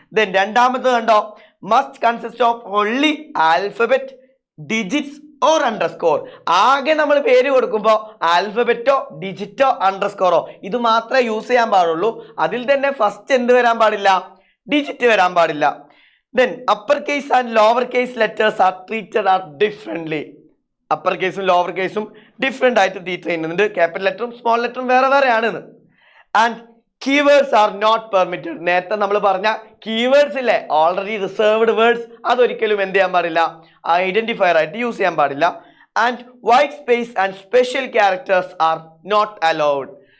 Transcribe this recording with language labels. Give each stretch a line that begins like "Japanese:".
English: then
Malayalam: രണ്ടാമത് കണ്ടോ,
English: Must consist of only alphabet, digits or underscore.
Malayalam: ആകെ നമ്മൾ പേര് കൊടുക്കുമ്പോൾ ആൽഫബറ്റോ ഡിജിറ്റോ അണ്ടർസ്കോറോ ഇത് മാത്രമേ യൂസ് ചെയ്യാൻ പാടുള്ളൂ. അതിൽ തന്നെ ഫസ്റ്റ് എന്ത് വരാൻ പാടില്ല? ഡിജിറ്റ് വരാൻ പാടില്ല.
English: Then upper case and lower case letters are treated differently.
Malayalam: Upper കേസും ലോവർ കേസും ഡിഫറെൻ്റ് ആയിട്ട് ട്രീറ്റ് ചെയ്യുന്നുണ്ട്. ക്യാപിറ്റൽ ലെറ്ററും സ്മോൾ ലെറ്ററും വേറെ വേറെ ആണെന്ന്.
English: And keywords are not permitted.
Malayalam: നേരത്തെ നമ്മൾ പറഞ്ഞ കീവേഡ്സ് ഇല്ലേ, ഓൾറെഡി റിസർവ്ഡ് വേർഡ്സ്, അതൊരിക്കലും എന്ത് ചെയ്യാൻ പാടില്ല? ഐഡന്റിഫയർ ആയിട്ട് യൂസ് ചെയ്യാൻ പാടില്ല.
English: And white space and special characters are not allowed.